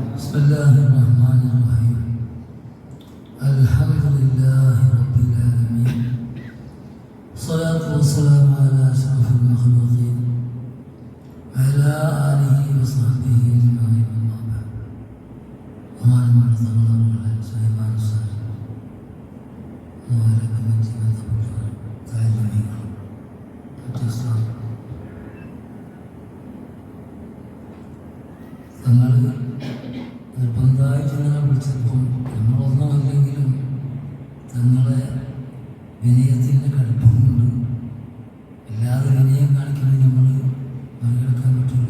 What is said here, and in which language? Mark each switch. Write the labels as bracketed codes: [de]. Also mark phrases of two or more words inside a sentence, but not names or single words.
[ar] بسم الله الرحمن الرحيم الحمد لله رب العالمين الصلاة والسلام على أشرف المخلوقين وعلى آله وصحبه أجمعين أما بعد [ml] ബഹുമാനമുള്ള തങ്ങളെ സഹിമാൻ സാർ അതുപോലെ കമ്മിറ്റി ബന്ധപ്പെട്ടവർ താല്പര്യങ്ങൾ തങ്ങൾ നിർബന്ധമായി ഞങ്ങളെ വിളിച്ചപ്പോൾ നമ്മളൊന്നുമല്ലെങ്കിലും തങ്ങളെ വിനയത്തിൻ്റെ കടുപ്പം കൊണ്ട് അല്ലാതെ വിനയം കാണിക്കുന്നത് നമ്മൾ മറികടക്കാൻ പറ്റില്ല.